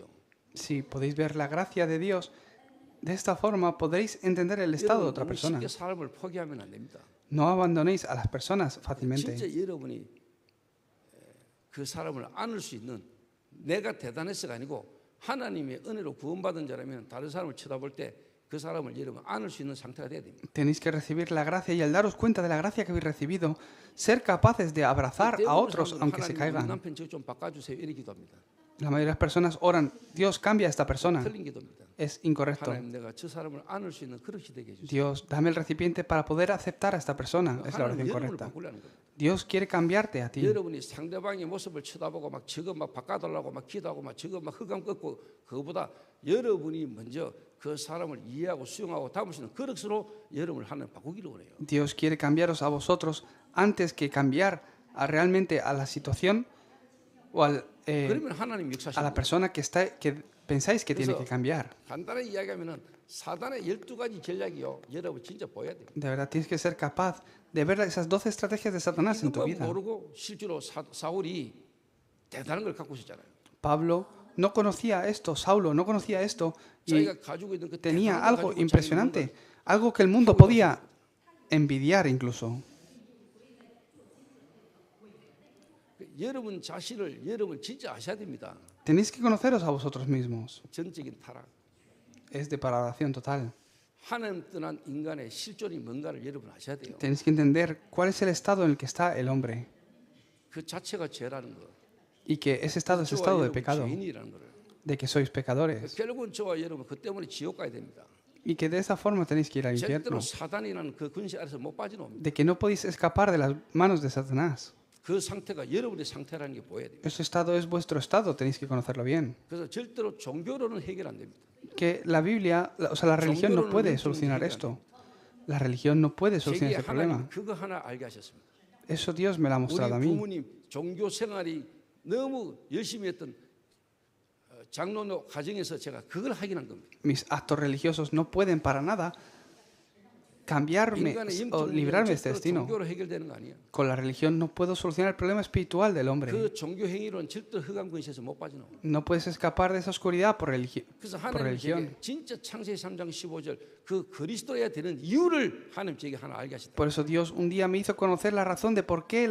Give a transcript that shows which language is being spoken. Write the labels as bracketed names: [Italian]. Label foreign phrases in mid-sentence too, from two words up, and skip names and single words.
[Spanish] Si podéis ver la gracia de Dios, de esta forma podréis entender el estado de otra [Korean] 여러분 [Spanish] persona. [Korean] 쉽게 사람을 포기하면 안 됩니다. [Spanish] No abandonéis a las personas fácilmente. [Korean] 진짜 여러분이 그 사람을 안을 수 있는 내가 대단해서가 아니고 하나님의 은혜로 구원받은 자라면 다른 사람을 쳐다볼 때 그 사람을 여러분 안을 수 있는 상태가 돼야 됩니다. [Spanish] Tenéis que recibir la gracia y al daros cuenta de la gracia que habéis recibido, ser capaces de abrazar a otros aunque se [Korean] 하나님 우리 [Spanish] caigan. [Korean] 남편 저 좀 바꿔주세요 이렇게 기도합니다. [Spanish] La mayoría de las personas oran, Dios cambia a esta persona. [Korean] 틀린 기도입니다. [Spanish] Es incorrecto. [Korean] 하나님 내가 저 사람을 안을 수 있는 그릇이 되게 해주세요. [Spanish] Dios, dame el recipiente para poder aceptar a esta persona. Es la [Korean] 하나님 [Spanish] oración [Korean] 여러분을 [Spanish] correcta. [Korean] 바꾸려는 거예요. [Spanish] Dios quiere cambiarte a ti. [Korean] 여러분이 상대방의 모습을 쳐다보고 막 저거 막 바꿔달라고 막 기도하고 막 저거 막 흑암 꺾고 그거보다 여러분이 먼저 그 사람을 이해하고 수용하고 담을 수 있는 그릇으로 여러분을 하나님 바꾸기를 원해요. [Spanish] Dios quiere cambiaros a vosotros antes que cambiar realmente a la situación o [Korean] 그러면 하나님 [Spanish] a la [Korean] 역사하시는 [Spanish] persona que pensáis que tiene que cambiar. [Korean] 간단하게 이야기하면은 사단의 12가지 전략이요. 여러분 진짜 보여야 돼요. [Spanish] De verdad tienes que ser capaz de ver esas 12 estrategias de Satanás en tu [Korean] 이것만 [Spanish] vida. [Korean] 모르고 실제로 사울이 대단한 걸 갖고 있었잖아요. [Spanish] Pablo no conocía esto, Saulo no conocía esto y [Korean] 자기가 가지고 있는 그 [Spanish] tenía [Korean] 대단한 걸 [Spanish] algo [Korean] 가지고 [Spanish] impresionante, algo que el mundo podía envidiar incluso. [Korean] 여러분 자신을 여러분 진짜 아셔야 됩니다. [Spanish] Tenéis que conoceros a vosotros mismos. [Korean] 전적인 타락. [Spanish] Es depravación total. [Korean] 하나님 떠난 인간의 실존이 뭔가를 여러분 아셔야 돼요. [Spanish] Tenéis que entender cuál es el estado en el que está el hombre [Korean] 그 자체가 죄라는 거. [Spanish] y que ese estado es [Korean] 저와 [Spanish] estado de [Korean] 여러분 [Spanish] pecado, [Korean] 죄인이라는 거를. [Spanish] de que sois pecadores [Korean] 결국은 저와 여러분 그 때문에 지옥 가야 됩니다. [Spanish] y que de esa forma tenéis que ir al [Korean] 절대로 [Spanish] infierno, [Korean] 사단이라는 그 근시 아래서 못 빠져나옵니다. [Spanish] de que no podéis escapar de las manos de Satanás. [Korean] 그 상태가 여러분의 상태라는 게 보여야 돼요. [Spanish] Ese estado es vuestro estado, tenéis que conocerlo bien. [Korean] 그래서 절대로 종교로는 해결 안 됩니다. [Spanish] Que la Biblia, o sea, la religión no puede solucionar esto. La religión no puede solucionar [Korean] 세계 [Spanish] ese problema. [Korean] 하나님 그거 하나 알게 하셨습니다. [Spanish] Eso Dios me lo ha [Korean] 우리 [Spanish] mostrado a mí. [Korean] 부모님 종교 생활이 너무 열심히 했던 장로노 가정에서 제가 그걸 확인한 겁니다. [Spanish] Mis actos religiosos no pueden para nada cambiarme [Korean] 인간의 [Spanish] o [Korean] 영적 [Spanish] librarme de este [Korean] 문제는 [Spanish] destino. [Korean] 종교로 해결되는 거 아니에요. [Spanish] Con la religión no puedo solucionar el problema espiritual del hombre. [Korean] 그 종교 행위로는 절대 흑암 근시에서 못 빠져나와. [Spanish] No puedes escapar de esa oscuridad por [Korean] 그래서 [Spanish] por [Korean] 하나님 [Spanish] religión. [Korean] 제게 진짜 창세기 3장 15절 그 그리스도여야 되는 이유를 하나님 제게 하나 알게 하시다. [Spanish] Por eso Dios un día me hizo conocer la razón de por qué